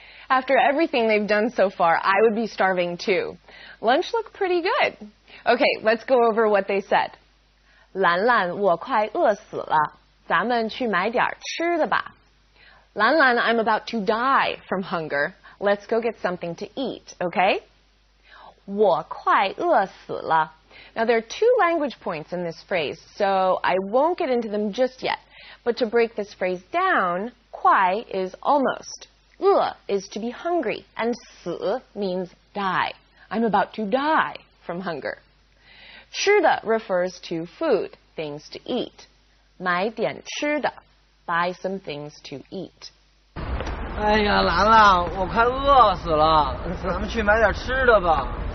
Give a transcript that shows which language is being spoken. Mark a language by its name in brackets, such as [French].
[English] After everything they've done so far, I would be starving too. Lunch looked pretty good. Okay, let's go over what they said. [Chinese] 兰兰，我快饿死了，咱们去买点吃的吧。 [English] 兰兰, I'm about to die from hunger. Let's go get something to eat, okay? [Chinese] 我快饿死了. [English] Now there are 2 language points in this phrase, so I won't get into them just yet. But to break this phrase down, 快 is almost. 饿 is to be hungry, and 死 means die. I'm about to die from hunger. 吃的 refers to food, things to eat. [Chinese] 买点吃的 [English] buy some things to eat. [Chinese] 哎呀，兰兰，我快饿死了，咱们去买点吃的吧。